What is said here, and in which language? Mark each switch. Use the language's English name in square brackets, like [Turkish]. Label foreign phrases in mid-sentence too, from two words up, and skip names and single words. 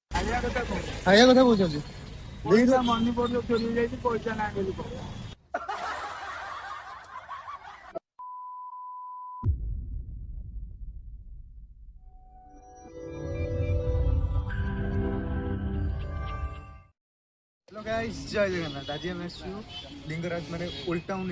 [Odia] ଖାଇବା କଥା କହୁଛନ୍ତି ମନି ପଡିଲ ଚୋରି ଯାଇଛି ପଇସା ନାହିଁ ବୋଲି [English] hello guys [Odia] ଜୟ ଜଗନ୍ନାଥ ଆଜ ଆମ ଲିଙ୍ଗରାଜ ମାନେ [English] old town